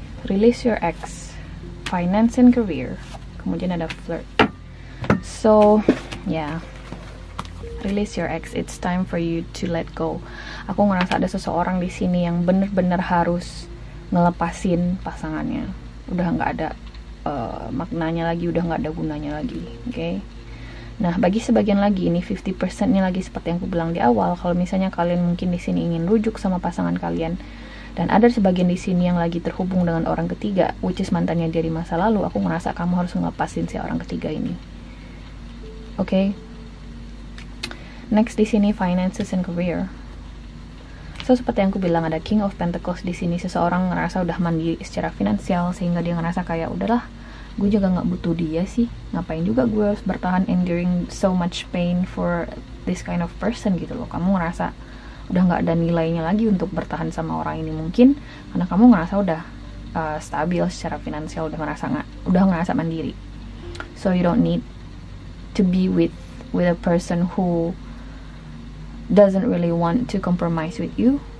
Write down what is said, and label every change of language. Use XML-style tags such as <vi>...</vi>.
<en>Release your ex, finance and career. Kemudian ada flirt. So, yeah. Release your ex. It's time for you to let go.</en> <id>Aku ngerasa ada seseorang di sini yang bener-bener harus ngelepasin pasangannya. Udah nggak ada maknanya lagi, udah nggak ada gunanya lagi. Okay? Nah, bagi sebagian lagi ini 50%-nya lagi seperti yang aku bilang di awal. Kalau misalnya kalian mungkin di sini ingin rujuk sama pasangan kalian, dan ada sebagian di sini yang lagi terhubung dengan orang ketiga, which is mantannya dia di masa lalu, aku ngerasa kamu harus ngelepasin si orang ketiga ini.</id> <en>Okay? Next di sini finances and career.</en> <id>So seperti yang aku bilang, ada King of Pentacles di sini. Seseorang ngerasa udah mandiri secara finansial sehingga dia ngerasa kayak udahlah, gue juga nggak butuh dia sih.</id> <en>Ngapain juga gue harus bertahan enduring so much pain for this kind of person gitu loh.</en> <id>Kamu ngerasa udah nggak ada nilainya lagi untuk bertahan sama orang ini, mungkin karena kamu ngerasa udah stabil secara finansial, udah ngerasa mandiri.</id> <en>So you don't need to be with a person who doesn't really want to compromise with you.</en>